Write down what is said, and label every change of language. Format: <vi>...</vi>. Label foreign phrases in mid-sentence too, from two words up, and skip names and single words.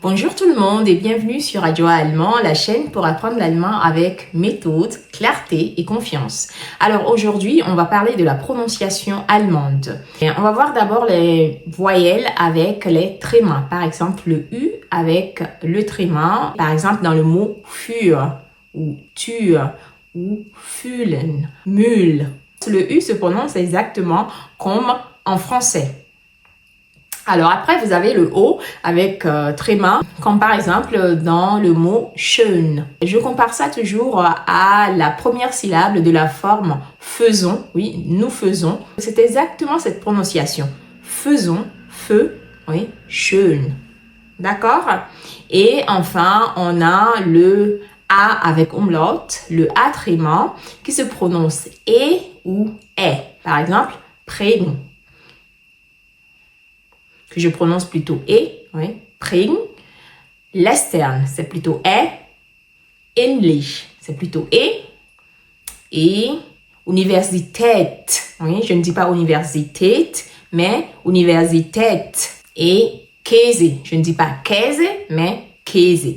<fr>Bonjour tout le monde et bienvenue sur Radio Allemand, la chaîne pour apprendre l'allemand avec méthode, clarté et confiance. Alors aujourd'hui, on va parler de la prononciation allemande. Et on va voir d'abord les voyelles avec les trémas. Par exemple, le U avec le tréma. Par exemple, dans le mot für ou Tür ou fühlen, Müll. Le U se prononce exactement comme en français. Alors après, vous avez le O avec tréma, comme par exemple dans le mot schön. Je compare ça toujours à la première syllabe de la forme faisons. Oui, nous faisons. C'est exactement cette prononciation. Faisons, feu, oui, schön. D'accord? Et enfin, on a le A avec umlaut, le A tréma, qui se prononce E ou E. Par exemple, prägen, que je prononce plutôt E, oui, prägen. Lästern, c'est plutôt E. Ähnlich, c'est plutôt E. Et Universität, oui, je ne dis pas Universität, mais Universität. Et Käse, je ne dis pas Käse, mais Käse.</fr>